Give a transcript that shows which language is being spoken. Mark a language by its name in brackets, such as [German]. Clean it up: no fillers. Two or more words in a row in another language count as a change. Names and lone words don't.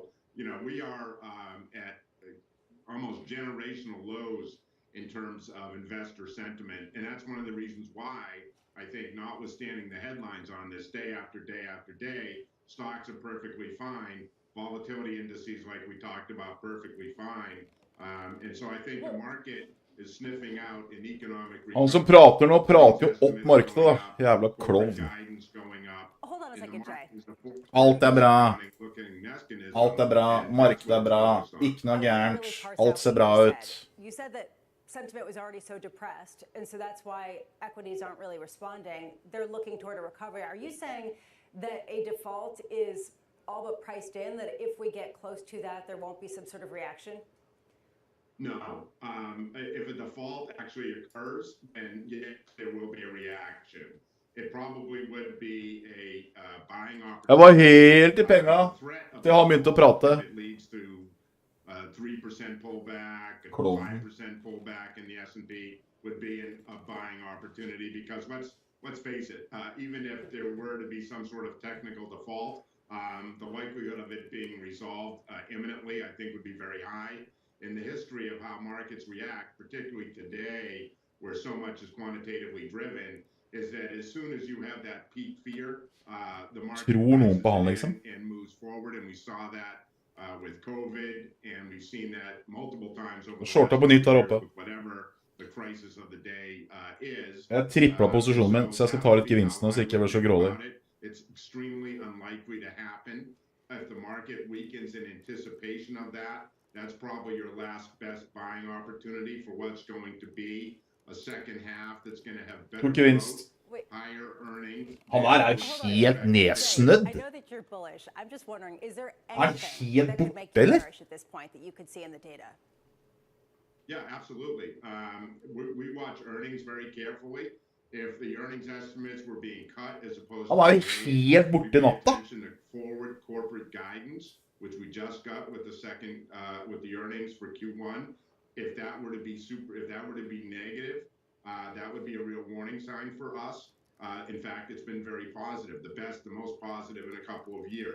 [English] You know, we are at almost generational lows in terms of investor sentiment. And that's one of the reasons why I think, notwithstanding the headlines on this day after day after day, stocks are perfectly fine. Volatility indices, like we talked about, perfectly fine. And so I think the market is sniffing out an economic recovery. [Norwegian] Han som prater nå prater jo opp markedet da. Jævla klovn. [English] Hold on a second, Jay. [Norwegian] Alt er bra. Alt bra, markedet bra, ikke noe gærent, alt ser bra ut. [English] You said that sentiment was already so depressed, and so that's why equities aren't really responding. They're looking toward a recovery. Are you saying that a default is all but priced in, that if we get close to that, there won't be some sort of reaction? No. If a default actually occurs, then yes, there will be a reaction. It probably would be a buying opportunity. [Norwegian] Jeg var helt I penga til han begynte å prate. [English] It leads to 3% pullback, a [Norwegian] Klon. [English] 5% pullback in the S&P would be a buying opportunity because let's face it, even if there were to be some sort of technical default, the likelihood of it being resolved imminently, I think, would be very high. In the history of how markets react, particularly today, where so much is quantitatively driven, is that as soon as you have that peak fear, the market and moves forward, and we saw that with COVID, and we've seen that multiple times over whatever the crisis of the day is. [Norwegian] Jeg triplet posisjonen min, så jeg skal ta litt gevinst nå, så ikke jeg blir så grådig. [English] It's extremely unlikely to happen. If the market weakens in anticipation of that, that's probably your last best buying opportunity for what's going to be a second half that's going to have better growth, higher earnings. [Norwegian] Han helt nedsnødd. [English] I know that you're bullish. I'm just wondering, is there anything that could make you bearish at this point that you could see in the data? Yeah, absolutely. We watch earnings very carefully. If the earnings estimates were being cut as opposed to [Norwegian] helt borte natta. [English] Forward corporate guidance, which we just got with the earnings for Q1, if that were to be negative, that would be a real warning sign for us. In fact, it's been very positive, the most positive in a couple of years.